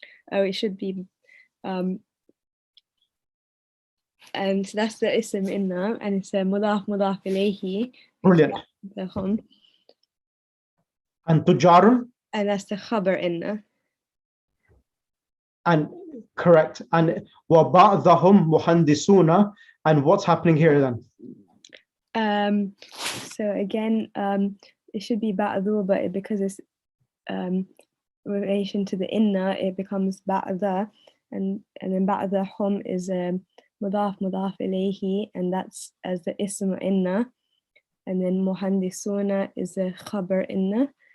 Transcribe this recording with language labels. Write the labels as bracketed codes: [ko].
[en] Oh, it should be, and so that's the ism inna, and it's a mudaf ilayhi. Brilliant. The hum. And tujarun? And that's the khabar inna. And Correct. And [ar] وَبَعْضَهُمْ مُحَنْدِسُونَ. [en] And what's happening here then? So again, it should be ba'du, but because it's relation to the inna, it becomes ba'da, and then ba'dahum is mudaf ilayhi, and that's as the ism inna, and then muhandisuna is the khabar inna.